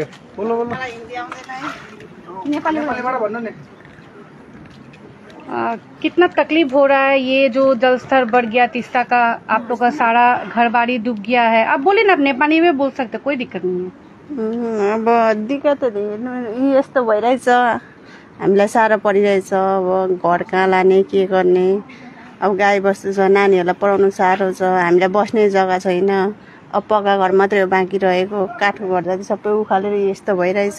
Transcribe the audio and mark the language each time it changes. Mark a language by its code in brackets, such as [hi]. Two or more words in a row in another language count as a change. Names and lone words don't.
[ne] बोल्नु बोल्नु नेपाली भन्नु नि। [hi] कितना तकलीफ हो रहा है, ये जो जल स्तर बढ़ गया तिस्ता का, आप लोग का सारा घर बाड़ी डूब गया है। आप बोले ना, नेपाली में बोल सकते, कोई दिक्कत नहीं है। [ne] अब दिक्कत यस्तो भइरहेछ, हामीलाई साह्रो परिरहेछ। अब घर कहाँ लाने, के गर्ने, अब गाई बस्तु छ, नानीहरूलाई पढाउनु साह्रो छ, हामीलाई बस्ने जग्गा छैन। अब पक्का घर मात्रै हो बाँकी रहेको, काठको घर जति सबै उखालेर यस्तो भइरहेछ।